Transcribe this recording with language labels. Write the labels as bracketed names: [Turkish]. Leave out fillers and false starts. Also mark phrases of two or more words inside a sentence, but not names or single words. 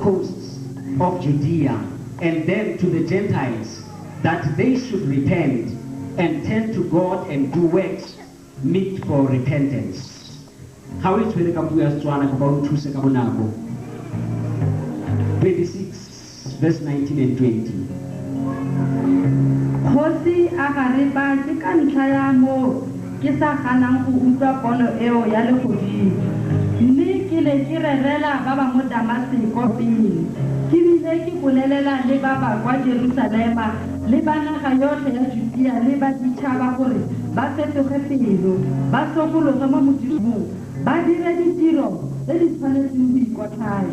[English] coasts of Judea and then to the Gentiles, that they should repent and turn to God and do works meet for repentance. How is it about 26 verse 19 and 20? [Tswana] Khosi agariba ke ka ntlha ya mo ke sa ganang go utlwa pono eo ya legodimo, mme ke le ke rerela ba ba mo Damasiko pele, ke bile ke bolelela le ba ba kwa Jerusalema le ba naga yotlhe ya Judea le ba ditšhaba gore ba fetoge pelo, ba sokologe mo Modimong, ba dire ditiro tse di tshwanetseng go ikotlhaya.